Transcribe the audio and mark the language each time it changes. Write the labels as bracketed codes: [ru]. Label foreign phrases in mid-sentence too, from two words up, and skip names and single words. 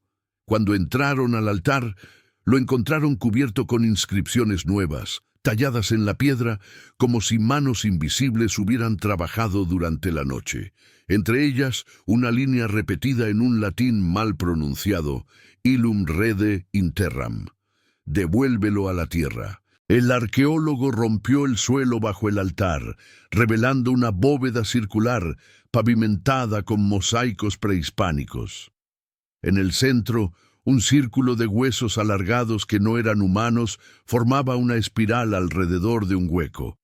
[es] Cuando entraron al altar, lo encontraron cubierto con inscripciones nuevas, talladas en la piedra como si manos invisibles hubieran trabajado durante la noche. Entre ellas, una línea repetida en un latín mal pronunciado: [la] Illum rede in terram. [es] Devuélvelo a la tierra. El arqueólogo rompió el suelo bajo el altar, revelando una bóveda circular pavimentada con mosaicos prehispánicos. En el centro, un círculo de huesos alargados que no eran humanos formaba una espiral alrededor de un hueco.